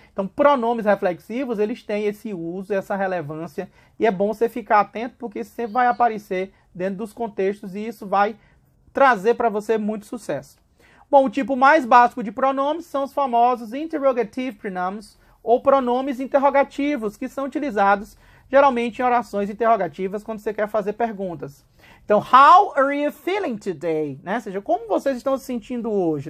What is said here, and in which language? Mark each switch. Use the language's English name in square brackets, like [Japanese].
[Portuguese] Então, pronomes reflexivos, eles têm esse uso, essa relevância, e é bom você ficar atento, porque isso sempre vai aparecer dentro dos contextos, e isso vai trazer para você muito sucesso. Bom, o tipo mais básico de pronomes são os famosos interrogative pronouns, ou pronomes interrogativos, que são utilizados geralmente em orações interrogativas, quando você quer fazer perguntas. [English] Então, how are you feeling today? [Portuguese] Né? Ou seja, como vocês estão se sentindo hoje?